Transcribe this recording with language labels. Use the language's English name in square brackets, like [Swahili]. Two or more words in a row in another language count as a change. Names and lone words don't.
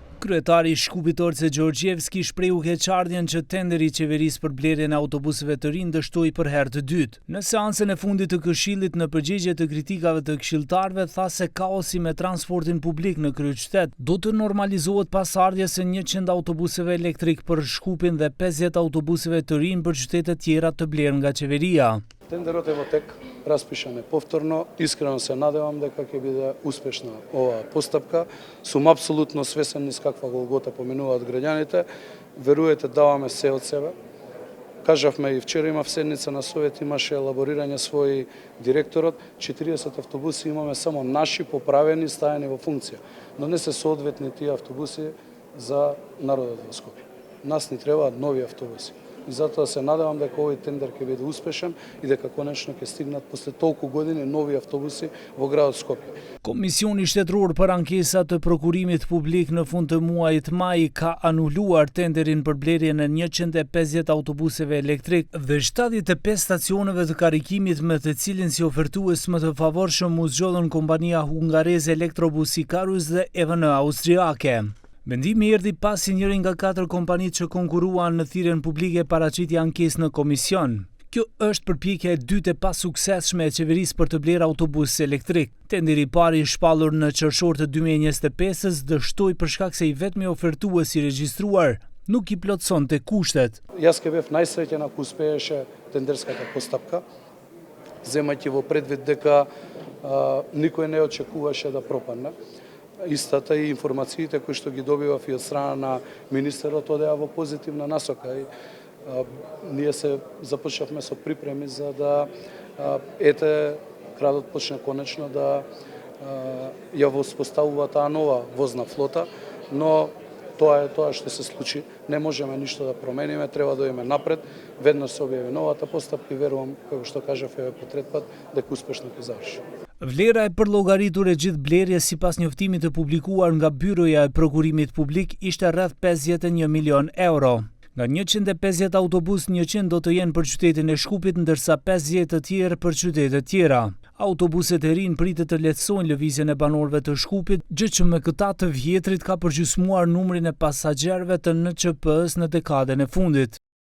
[Albanian] Kryetari i Shkupit Orce Gjorgjevski shprehu keqardhjen që tenderi i qeverisë për blerjen e autobuseve të rinj dështoi për herë të dytë. Në seancën e fundit të Këshillit në përgjigje të kritikave të këshilltarëve tha se kaosi me transportin publik në kryeqytet do të normalizohet pas ardhjes së 100 autobuseve elektrik për Shkupin dhe 50 autobuseve të rinj për qytete tjera të blerë nga qeveria. [Macedonian] Тендерот ево тек распишан е повторно. Искрено се надевам дека ќе биде успешна оваа постапка. Сум апсолутно свесен низ каква голгота поминуваат граѓаните. Веруете, даваме се од себе. Кажавме и вчера имав седница на совет, имаше елаборирање своји директорот. 40 автобуси имаме само наши поправени, стајани во функција. Но не се соодветни тие автобуси за народот во Скопје. Нас ни требаат нови автобуси. И затоа се надевам дека овој тендер ќе биде успешен и дека конечно ќе стигнат после толку години нови автобуси во градот Скопје. [Albanian] Komisioni shtetëror për ankesa të prokurimit publik në fund të muajit maj ka anuluar tenderin për blerjen e 150 autobuseve elektrik dhe 75 stacioneve të karikimit me të cilin si ofertues më të favorshëm u zgjodhën kompania hungareze Elektrobus Ikarus dhe EVN austriake. Mendimi erdhi pasi njëri nga 4 kompanitë që konkurruan në thirrjen publike paraqiti ankesë në komision. Kjo është përpjekja e dytë e pasuksesshme e qeverisë për të blerë autobus elektrik. Tenderi i parë i shpallur në qershor të 2025-s dështoi për shkak se i vetmi ofertues i regjistruar nuk i plotësonte kushtet. [Macedonian] Јас ке бев најсреќен ако успееше тендерската постапка, земајќи во предвид дека никој не очекуваше да пропадне. Истата и информациите кои што ги добивав и од страна на министерот одеа во позитивна насока и ние се започнавме со припреми за да градот почне конечно да ја воспоставува таа нова возна флота, но тоа е тоа што се случи. Не можеме ништо да промениме, треба да идеме напред. Веднаш се објави новата постапка и верувам, како што кажав еве по трет пат, дека успешно ќе заврши. [Albanian] Vlera e përllogaritur e gjithë blerjes sipas njoftimit të publikuar nga Byroja e Prokurimit Publik ishte rreth 51 milion euro. Nga 150 autobus, 100 do të jenë për qytetin e Shkupit, ndërsa 50 të tjerë për qytete tjera. Autobuset e rinj pritet të lehtësojnë lëvizjen e banorëve të Shkupit, gjë që me këta të vjetrit ka përgjysmuar numrin e pasagjerëve të NÇP-s në dekadën e fundit.